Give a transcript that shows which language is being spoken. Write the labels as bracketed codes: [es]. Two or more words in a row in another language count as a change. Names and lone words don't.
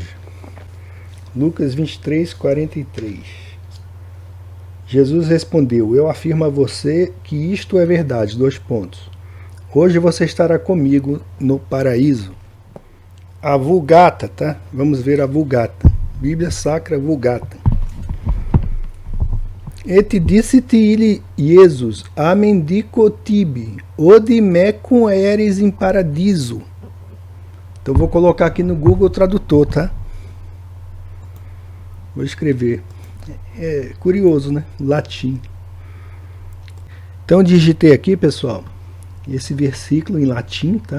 [pt] Lucas 23, 43. Jesus respondeu: eu afirmo a você que isto é verdade. Dois pontos. Hoje você estará comigo no paraíso. A Vulgata, tá? Vamos ver a Vulgata. Bíblia Sacra Vulgata. [la] Et dicit ili Jesus, amen dico tibi, ode mecum eres in paradiso. [pt] Então vou colocar aqui no Google Tradutor, tá? Vou escrever. É curioso, né? Latim. Então digitei aqui, pessoal, esse versículo em latim, tá?